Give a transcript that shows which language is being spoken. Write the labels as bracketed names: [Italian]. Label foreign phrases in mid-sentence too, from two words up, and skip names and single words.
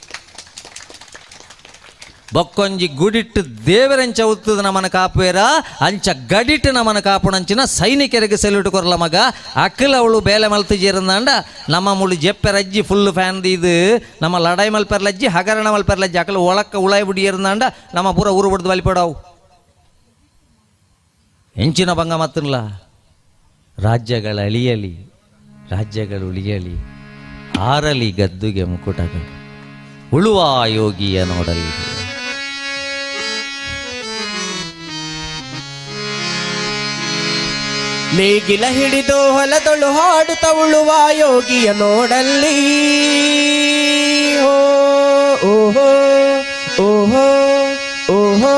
[Tulu] ಬೊಕ್ಕೊಂಜಿ ಗುಡಿಟ್ಟು ದೇವರೆಂಚ ಉತ್ತದ ನಮನ ಕಾಪುವೇರ ಅಂಚ ಗಡಿಟ್ಟು ನಮನ ಕಾಪುಣಂಚಿನ ಸೈನಿಕರಿಗೆ ಸೆಲ್ಯೂಟ್ ಕೊರಲ ಮಗ ಅಕ್ಕಲ ಅವಳು ಬೇಲೆ ಮಲ್ತಿಜೇರಂದಾಂಡ ನಮ್ಮ ಮುಳಿ ಜೆಪ್ಪೆರಜ್ಜಿ [English] full fan [Tulu] ಇದು ನಮ್ಮ ಲಡಾಯಿ ಮಲ್ಪೆರ್ಲಜ್ಜಿ ಹಗರಣ ಮಲ್ಪೆರ್ಲಜ್ಜಿ ಅಕ್ಕಲ ಒಳಕ್ಕ ಉಳಾಯಿ ಬಿಡಿಯೇರಂದಾಂಡ ನಮ್ಮ ಪೂರ ಊರು ಬಿಡ್ದು ಬಲಿಪಡವು [Kannada] ಹೆಂಚಿನ ಭಂಗ ಮತ್ತಲ್ಲ ರಾಜ್ಯಗಳ ಅಳಿಯಲಿ ರಾಜ್ಯಗಳು ಉಳಿಯಲಿ ಆರಲಿ ಗದ್ದುಗೆ ಮುಕುಟಗಳು ಉಳುವ ಯೋಗಿಯ ನೋಡಲಿ ನೇಗಿಲ ಹಿಡಿದು ಹೊಲದೊಳು ಹಾಡುತ್ತ ಉಳುವ ಯೋಗಿಯ ನೋಡಲ್ಲಿ ಓಹೋ ಓಹೋ ಓಹೋ